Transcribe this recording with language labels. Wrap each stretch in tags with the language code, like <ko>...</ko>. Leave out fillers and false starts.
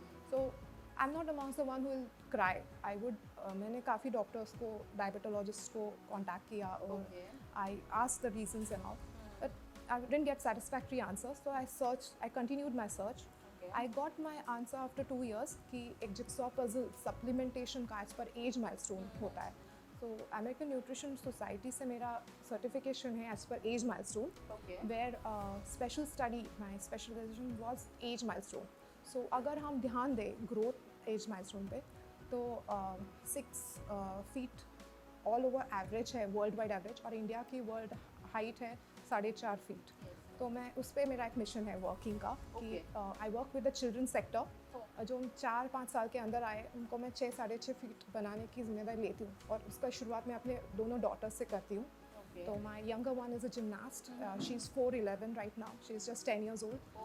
<en>So I am not amongst the one who will cry. I would</en> <hi>मैंने काफ़ी doctors को, diabetologist को contact किया और</hi> <en>I asked the reasons and all. I didn't get satisfactory answers, so I continued my search. I got my answer after 2 years</en> <hi>कि एक jigsaw puzzle supplementation का as per age milestone होता है.</hi> <en>So American Nutrition Society</en> <hi>से मेरा certification है</hi> <en>as per age milestone, where special study, my specialization was age milestone.</en> <hi>So अगर हम ध्यान दें growth age milestone पे, तो 6 feet all over average है, world wide average, और इंडिया की world height है 4.5 फीट. तो मैं उस पर मेरा एक मिशन है वर्किंग का कि</hi> <en>I work with the children sector.</en> <hi>जो 4-5 साल के अंदर आए उनको मैं 6-6.5 फीट बनाने की जिम्मेदारी लेती हूँ, और उसका शुरुआत मैं अपने दोनों डॉटर्स से करती हूँ.</hi> <en>तो my younger one is a gymnast. She is 4'11" right now. She is just 10 years old.</en>